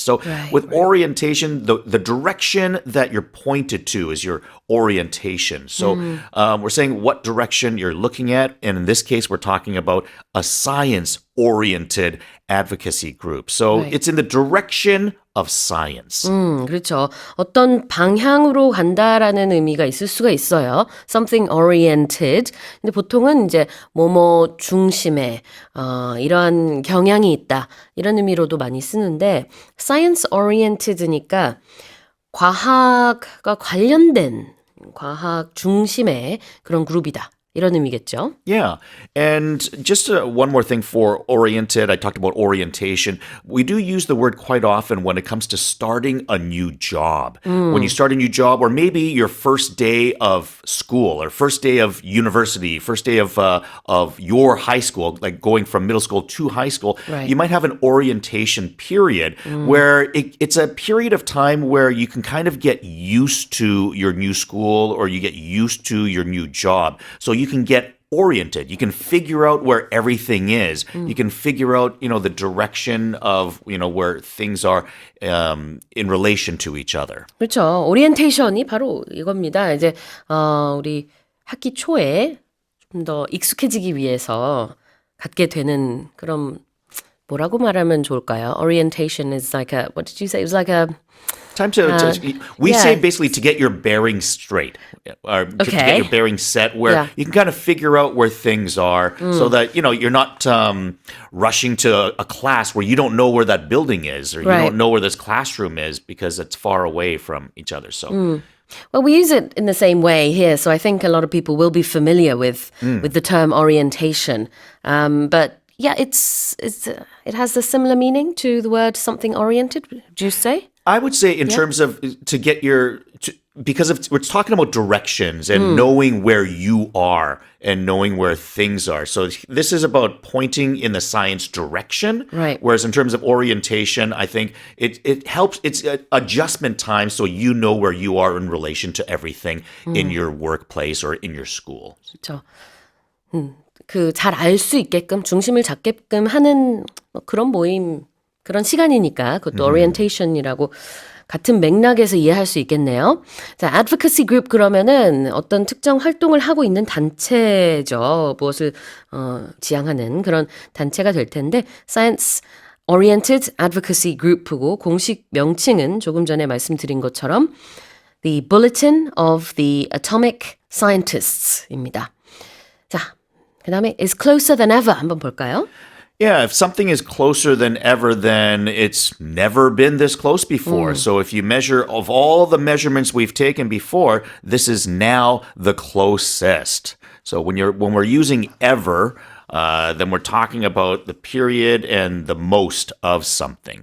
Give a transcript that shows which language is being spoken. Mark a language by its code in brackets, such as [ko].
[en] So with orientation, the direction that you're pointed to is your orientation. So we're saying what direction you're looking at. And in this case, we're talking about a science-oriented advocacy group. So it's in the direction of science. [ko] 그렇죠. 어떤 방향으로 간다라는 의미가 있을 수가 있어요. [en] Something oriented. [ko] 근데 보통은 이제 뭐뭐 중심에 이러한 경향이 있다. 이런 의미로도 많이 쓰는데 science oriented니까 과학과 관련된 과학 중심의 그런 그룹이다. 이런 의미겠죠. [en] Yeah. And just one more thing for oriented, I talked about orientation. We do use the word quite often when it comes to starting a new job. When you start a new job, or maybe your first day of school, or first day of university, first day of your high school, like going from middle school to high school, you might have an orientation period where it's a period of time where you can kind of get used to your new school or you get used to your new job. So you can get oriented. You can figure out where everything is. You can figure out, the direction of, where things are in relation to each other. [ko] 그렇죠. 오리엔테이션이 바로 이겁니다. 이제 우리 학기 초에 좀 더 익숙해지기 위해서 갖게 되는 그런 뭐라고 말하면 좋을까요? [en] Orientation is like a what did you say? It was like a Time to we say basically to get your bearings straight, or to get your bearings set, where you can kind of figure out where things are, so that you're not rushing to a class where you don't know where that building is, or you don't know where this classroom is because it's far away from each other. So. Well, we use it in the same way here, so I think a lot of people will be familiar with the term orientation. But yeah, it has a similar meaning to the word something oriented. Would you say? I would say in terms of to get because we're talking about directions and knowing where you are and knowing where things are. So this is about pointing in the science direction. Right. Whereas in terms of orientation, I think it helps. It's adjustment time so you know where you are in relation to everything in your workplace or in your school. [ko] 그렇죠. 그 잘 알 수 있게끔 중심을 잡게끔 하는 그런 모임 그런 시간이니까 그것도 orientation이라고 같은 맥락에서 이해할 수 있겠네요. 자, advocacy group 그러면은 어떤 특정 활동을 하고 있는 단체죠. 무엇을 지향하는 그런 단체가 될 텐데 Science Oriented Advocacy Group고 공식 명칭은 조금 전에 말씀드린 것처럼 The Bulletin of the Atomic Scientists입니다. 자, 그 다음에 [en] is closer than ever [ko] 한번 볼까요? [en] Yeah, if something is closer than ever, then it's never been this close before. So if you measure of all the measurements we've taken before, this is now the closest. So when we're using ever, then we're talking about the period and the most of something.